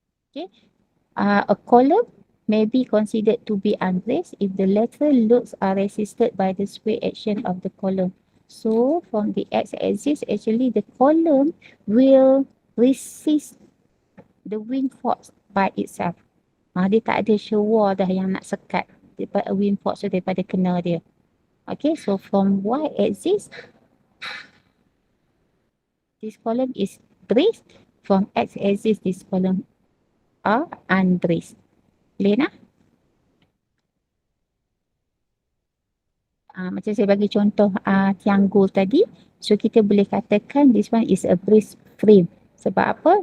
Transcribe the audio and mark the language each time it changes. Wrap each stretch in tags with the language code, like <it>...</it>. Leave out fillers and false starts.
<en>Okay, a column may be considered to be unbraced if the lateral loads are resisted by the sway action of the column. So from the x-axis, actually the column will resist the wind force by itself.</en> <ms>Dia tak ada shear wall dah yang nak sekat daripada wind force tu daripada kena dia.</ms> <en>Okay, so from y-axis, this column is braced. From x-axis, this column are unbraced.</en> <ms>Boleh nak? Macam saya bagi contoh triangle tadi. So kita boleh katakan</ms> <en>this one is a braced frame.</en> <ms>Sebab apa?</ms>